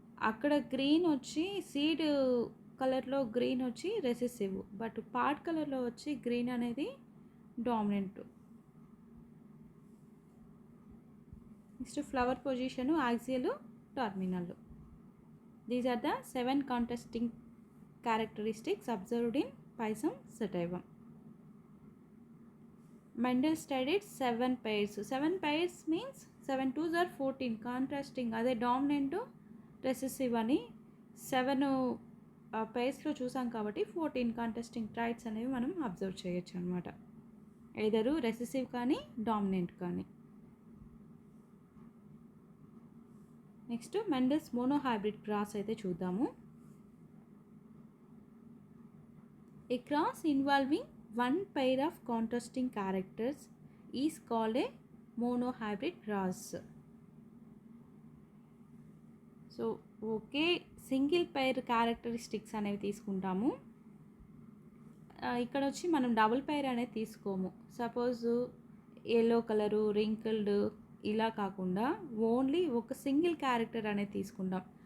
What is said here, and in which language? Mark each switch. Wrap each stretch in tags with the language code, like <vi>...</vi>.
<te>అక్కడ గ్రీన్ వచ్చి సీడ్ కలర్లో గ్రీన్ వచ్చి రెసెసివ్, బట్ పాట్ కలర్లో వచ్చి గ్రీన్ అనేది dominant. Next flower position, axial, terminal.</te> <en>These are the 7 contrasting characteristics observed in Pisum sativum. Mendel studied 7 pairs. 7 pairs means 7 2s are 14.</en> <te>Contrasting అదే dominant recessive అని 7 పైర్స్లో చూసాం కాబట్టి 14 contrasting ట్రైట్స్ అనేవి మనం అబ్జర్వ్ చేయొచ్చు అనమాట. ఎదరు రెసెసివ్ కానీ డామినెంట్ కానీ. నెక్స్ట్ మెండల్స్ మోనోహైబ్రిడ్ క్రాస్ అయితే చూద్దాము.</te> <en>A cross involving one pair of contrasting characters is called a monohybrid cross.</en> <te>So okay single pair characteristics అనేవి తీసుకుంటాము. ఇక్కడ వచ్చి మనం డబుల్ పైర్ అనేది తీసుకోము. సపోజ్ ఎల్లో కలరు, రింకిల్డ్ ఇలా కాకుండా ఓన్లీ ఒక సింగిల్ క్యారెక్టర్ అనేది తీసుకుంటాం.</te>